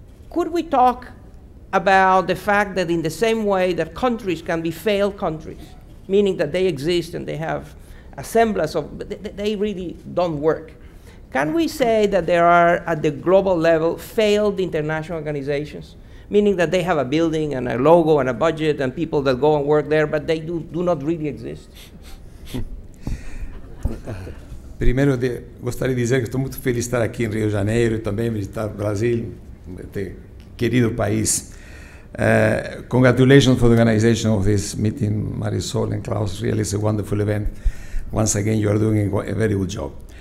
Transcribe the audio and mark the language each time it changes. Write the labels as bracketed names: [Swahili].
[English] Could we talk about the fact that in the same way that countries can be failed countries, meaning that they exist and they have a semblance of, they really don't work. Can we say that there are, at the global level, failed international organizations, meaning that they have a building and a logo and a budget and people that go and work there, but they do not really exist? [Portuguese] Primeiro, gostaria de dizer que estou muito feliz de estar aqui em Rio de Janeiro e também visitar o Brasil, este querido país. [English] Congratulations for the organization of this meeting, Marisol and Klaus. Really, it's a wonderful event. Once again, you are doing a very good job.